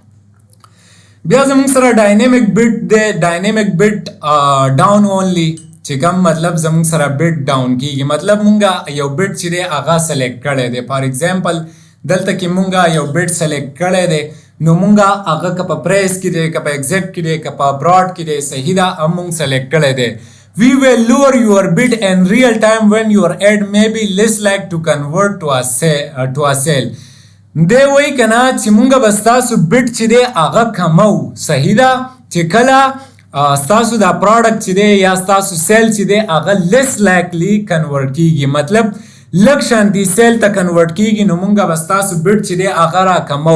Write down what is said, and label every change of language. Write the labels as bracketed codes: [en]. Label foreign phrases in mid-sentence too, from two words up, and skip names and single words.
[ps] بیا زمونږ سره [en] dynamic bid [ps] دی، [en] dynamic bid down only [ps] چې کوم مطلب زمونږ سره [en] bid down [ps] کیږي. مطلب مونږ یو بډ چې دی هغه سلیکټ کړی دی. [en] for example [ps] دلته کې مونږ یو بډ سلیکټ کړی دی نو مونږ هغه که په پریس کې دی، که په ایگزیکټ کې دی، که په براډ کې دی. صحیح ده؟ هم مونږ سلیکټ کړی دی. [en] We will lower your bid in real time when your ad may be less like to convert to a sale. [ps] دی وایي که نه چې مونږ به ستاسو بډ چې دی هغه کمو. صحیح ده؟ چې کله ستاسو دا پراډکټ چې دی یا ستاسو سیل چې دی هغه [en] less likely convert [ps] کیږي، مطلب لږ شانتي سیل ته کنورټ کیږي نو مونږ به ستاسو بډ چې دی هغه راکمو.